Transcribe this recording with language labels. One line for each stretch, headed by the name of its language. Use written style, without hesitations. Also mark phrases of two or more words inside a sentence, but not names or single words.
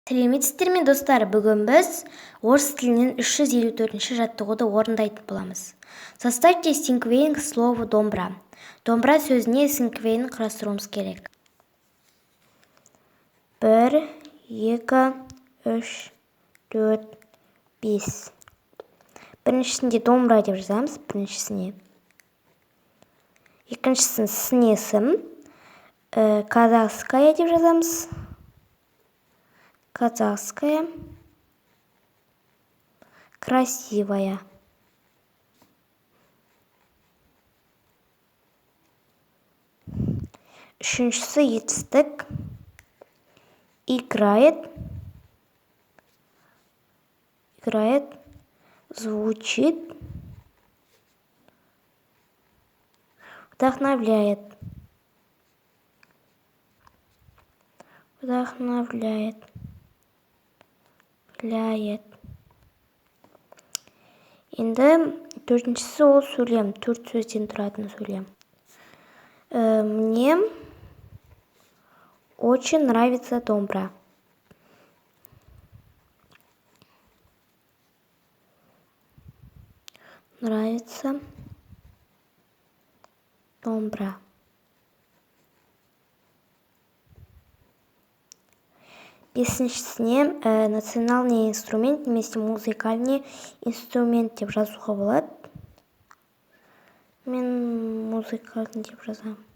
Kazakh: Сәлеметсіздер ме достар, бүгін біз орыс тілінен 354-ші жаттығуды орындайтын боламыз.
Russian: Составьте синквейн к слову домбра.
Kazakh: Домбра сөзіне синквейн құрастыруымыз керек. 1, 2, 3, 4, 5. Біріншісінде домбра деп жазамыз, біріншісіне. Екіншісін снесім, казахская деп жазамыз.
Russian: Казахская, красивая.
Kazakh: Үшіншісі етістік,
Russian: играет, звучит, вдохновляет.
Kazakh: Енді төртіншісі ол сөйлем, 4 сөзден тұратын сөйлем.
Russian: Мне очень нравится домбра. Нравится домбра.
Kazakh: Бесіншісіне
Russian: национальный инструмент
Kazakh: немесе
Russian: музыкальный инструмент
Kazakh: деп жазуға болады. Мен музыкальный деп жазам.